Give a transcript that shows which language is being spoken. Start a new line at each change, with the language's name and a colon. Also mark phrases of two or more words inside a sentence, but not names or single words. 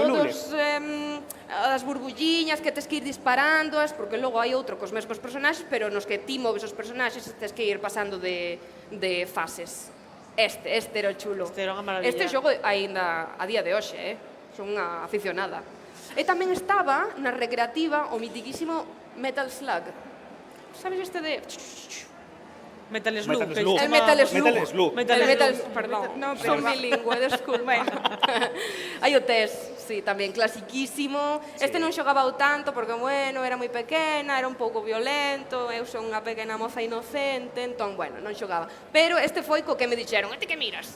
Galician: as burbulliñas que tes que ir disparándoas, porque logo hai outro cos mesmos personaxes, pero nos que ti moves os personaxes tes que ir pasando de fases. Este era o chulo. Este era unha maravilla. Este xogo aínda a día de hoxe, son unha aficionada. E tamén estaba na recreativa o mitiquísimo Metal Slug. Sabes este de... Metal Slug. Metal Slug. El Metal Slug. Metal Slug. Perdón, No, pero son bilingüe, desculpa. Hai o test, sí, tamén clasiquísimo. Este non xogaba o tanto porque, era moi pequena, era un pouco violento, eu son unha pequena moza inocente, entón, non xogaba. Pero este foi co que me dixeron, este que miras?